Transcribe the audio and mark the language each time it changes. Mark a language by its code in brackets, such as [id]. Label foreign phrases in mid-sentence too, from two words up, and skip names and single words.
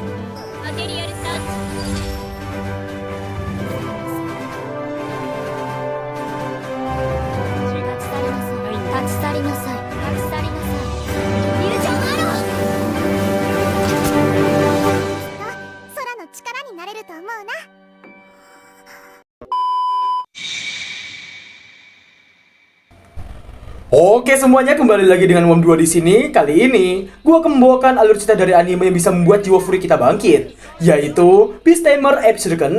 [ja] マテリアルサーチ。立ち去りなさい。立ち去りなさい。立ち去りなさい。イルジョンアロー。空の力になれると思うな。 [id] Oke semuanya, kembali lagi dengan Mom 2 di sini. Kali ini gua akan membawakan alur cerita dari anime yang bisa membuat jiwa furi kita bangkit, yaitu Beast Tamer episode ke-6.